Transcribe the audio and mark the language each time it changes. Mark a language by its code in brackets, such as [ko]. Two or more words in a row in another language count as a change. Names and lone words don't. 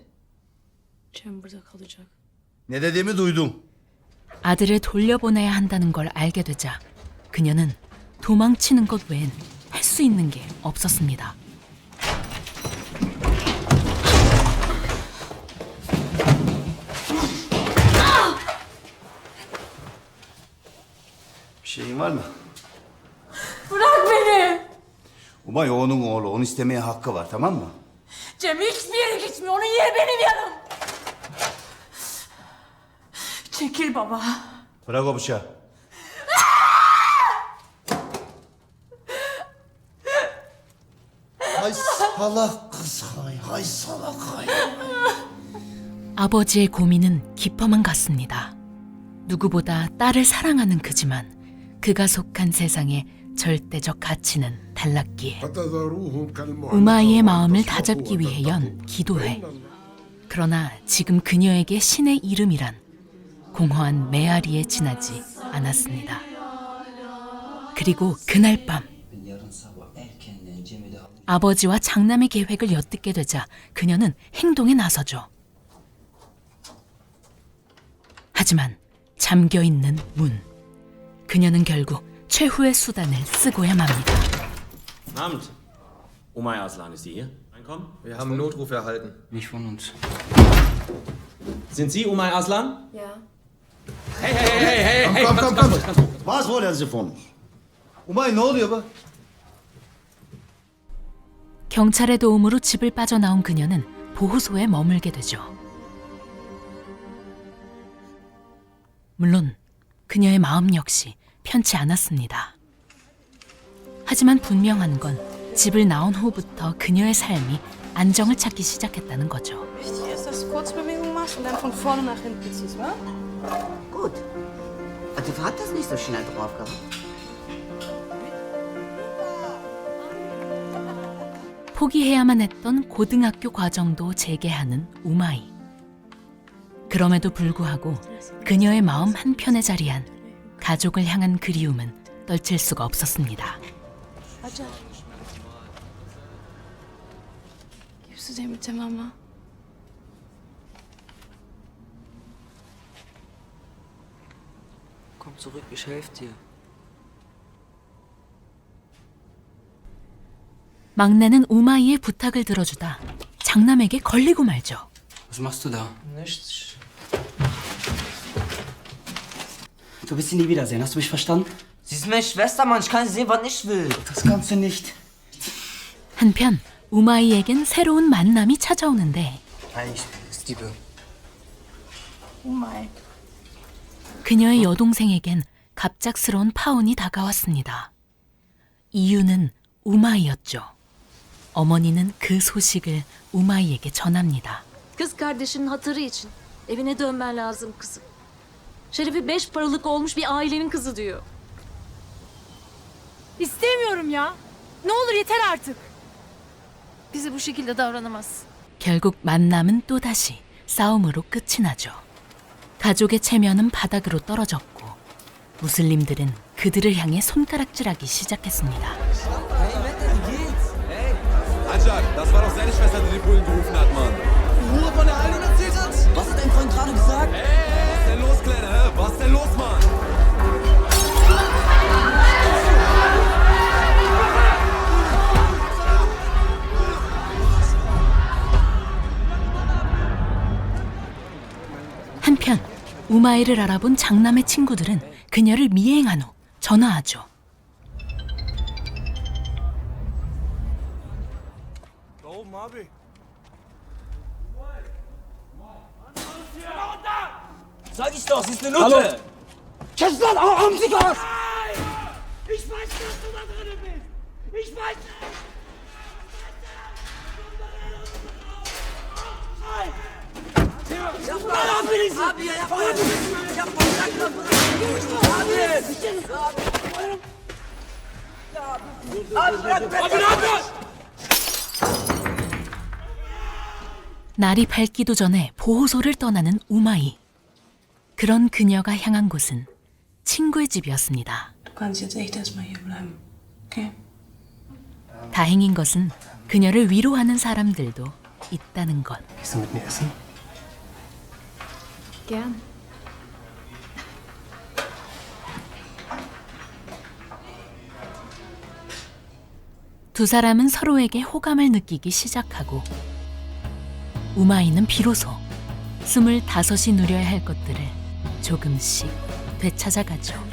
[tr] Cem burada kalacak. Ne dediğimi duydum. [ko] 아들을 돌려보내야 한다는 걸 알게 되자 그녀는 도망치는 것 외엔 할 수 있는 게 없었습니다. [tr] Bir şeyin var mı? Bırak beni! Umay onun oğlu. Onu istemeye hakkı var, tamam mı? Cem hiçbir yere gitmiyor. Onun yeri benim yanım. Çekil baba. Bırak o bıçağı. Hay salak kız hay. Hay salak hay. [ko] 아버지의 고민은 깊어만 갔습니다. 누구보다 딸을 사랑하는 그지만 그가 속한 세상의 절대적 가치는 달랐기에 우마이의 마음을 다잡기 위해 연 기도회. 그러나 지금 그녀에게 신의 이름이란 공허한 메아리에 지나지 않았습니다. 그리고 그날 밤 아버지와 장남의 계획을 엿듣게 되자 그녀는 행동에 나서죠. 하지만 잠겨있는 문. 그녀는 결국 최후의 수단을 쓰고야 맙니다. [de] Guten Abend. Umay Aslan ist sie hier? Reinkommen? Wir haben einen Notruf erhalten. Nicht von uns. Sind Sie Umay Aslan? Ya. Hey, Komm. Was wollen Sie von uns? [tr] Umay ne oluyor bak? [ko] 경찰의 도움으로 집을 빠져나온 그녀는 보호소에 머물게 되죠. 물론 그녀의 마음 역시 편치 않았습니다. 하지만 분명한 건 집을 나온 후부터 그녀의 삶이 안정을 찾기 시작했다는 거죠. [de] Wichtig ist, dass du Kurzbewegung machst und dann von vorne nach hinten ziehst, wa? Gut. Du wartest nicht so schnell drauf gehabt. [ko] 포기해야만 했던 고등학교 과정도 재개하는 우마이. 그럼에도 불구하고 그녀의 마음 한편에 자리한 가족을 향한 그리움은 떨칠 수가 없었습니다. [de] Acar. Gibst du den mit der Mama? Komm zurück, ich helfe dir. [ko] 막내는 우마이의 부탁을 들어주다 장남에게 걸리고 말죠. [de] Was machst du da? Nichts. Du wirst sie nie wiedersehen, hast du mich verstanden? Sie ist meine Schwester, Mann. Ich kann sie sehen, wann ich will. Das kannst du nicht. [ko] 한편 우마이에겐 새로운 만남이 찾아오는데 [de] Hi, ich bin Steve. Umay. [ko] 그녀의 여동생에겐 갑작스러운 파혼이 다가왔습니다. 이유는 우마이였죠. 어머니는 그 소식을 우마이에게 전합니다. [tr] Kız kardeşinin hatırı için evine dönmen lazım kızım. Şerefi 5 paralık olmuş bir ailenin kızı diyor. İstemiyorum ya. Ne olur yeter artık. Bize bu şekilde davranamaz. [ko] 결국 만남은 또다시 싸움으로 끝이 나죠. 가족의 체면은 바닥으로 떨어졌고 무슬림들은 그들을 향해 손가락질하기 시작했습니다. [de] Acar, das war doch seine Schwester, die den Bullen gerufen hat, Mann. Ruhe von der Alten erzählt hat? Was hat dein Freund gerade gesagt? Was ist denn los, Kleiner? Hä? Was ist denn los, Mann? [ko] 한편 우마이를 알아본 장남의 친구들은 그녀를 미행한 후 전화하죠. [de] Da oben, Abi. Sag ich doch, sie ist eine Nutte! [tr] Kes lan amcık ağız! Abi ya yapma! Yapma! Abi bırak beni! Abi ne yapıyorsun? [ko] 날이 밝기도 전에 보호소를 떠나는 우마이. 그런 그녀가 향한 곳은 친구의 집이었습니다. [de] Du kannst jetzt echt erstmal hier bleiben. Okay? [ko] 다행인 것은 그녀를 위로하는 사람들도 있다는 것. [de] Gehst du mit mir essen? Gern. [ko] 두 사람은 서로에게 호감을 느끼기 시작하고 우마이는 비로소 25이 누려야 할 것들을 조금씩 되찾아가죠.